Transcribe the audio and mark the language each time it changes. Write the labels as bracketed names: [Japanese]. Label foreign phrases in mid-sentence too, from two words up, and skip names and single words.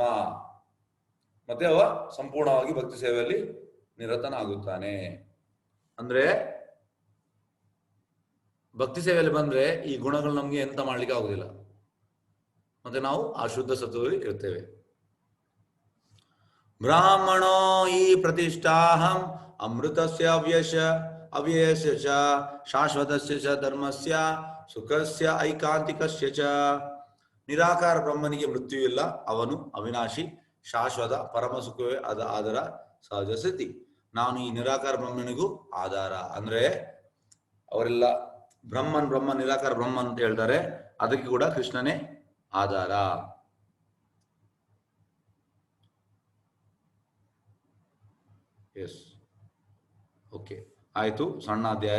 [Kannada] ಮತ್ತೆ ಅವ ಸಂಪೂರ್ಣವಾಗಿ ಭಕ್ತಿ ಸೇವೆಯಲ್ಲಿ ನಿರತನಾಗುತ್ತಾನೆ. ಅಂದ್ರೆ ಭಕ್ತಿ ಸೇವೆಯಲ್ಲಿ ಬಂದ್ರೆ ಈ ಗುಣಗಳು ನಮ್ಗೆ ಎಂತ ಮಾಡ್ಲಿಕ್ಕೆ ಆಗುದಿಲ್ಲ. ಮತ್ತೆ ನಾವು ಆ ಶುದ್ಧ ಸತ್ವದಲ್ಲಿ ಇರ್ತೇವೆ. [Sanskrit] ಬ್ರಾಹ್ಮಣೋ ಈ ಪ್ರತಿಷ್ಠಾಹಂ ಅಮೃತಸ್ಯ ಅವ್ಯಯಸ್ಯ ಚ ಶಾಶ್ವತಸ್ಯ ಚ ಧರ್ಮಸ್ಯ ಸುಖಸ್ಯ ಐಕಾಂತಿಕಸ್ಯ ಚ. [Kannada] ನಿರಾಕಾರ ಬ್ರಹ್ಮನಿಗೆ ಮೃತ್ಯು ಇಲ್ಲ. ಅವನು ಅವಿನಾಶಿ, ಶಾಶ್ವತ, ಪರಮ ಸುಖವೇ ಅದರ ಸಹಜ ಸ್ಥಿತಿ. ನಾನು ಈ ನಿರಾಕಾರ ಬ್ರಹ್ಮನಿಗೂ ಆಧಾರ. ಅಂದ್ರೆ ಅವರೆಲ್ಲ ಬ್ರಹ್ಮನ್ ನಿರಾಕಾರ ಬ್ರಹ್ಮನ್ ಅಂತ ಹೇಳ್ತಾರೆ. ಅದಕ್ಕೆ ಕೂಡ ಕೃಷ್ಣನೇ ಆಧಾರ. [English] yes, okay, [Kannada] ಆಯ್ತು. ಸಣ್ಣ ಅಧ್ಯಾಯ.